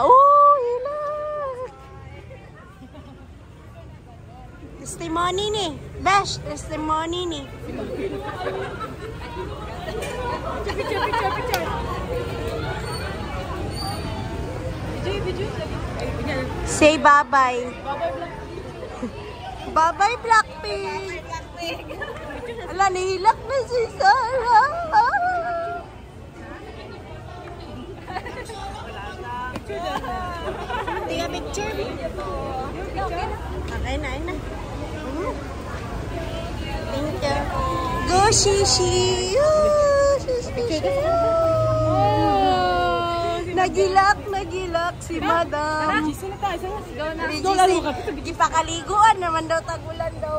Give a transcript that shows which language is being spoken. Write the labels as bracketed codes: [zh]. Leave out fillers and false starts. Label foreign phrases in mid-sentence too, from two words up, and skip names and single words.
[hil] Oh, hila. Testimony ni. Besh, testimony ni. [en] Say bye-bye. Bye-bye, Blackpink. [hil] Ala, nahilak na si Sarah. Tiga picture. Okay na, ayun na. [en] Thank you. Go, Shishi. [hil] Nagilak si Madam. Go na. Ipakaligoan naman daw, tagulan daw.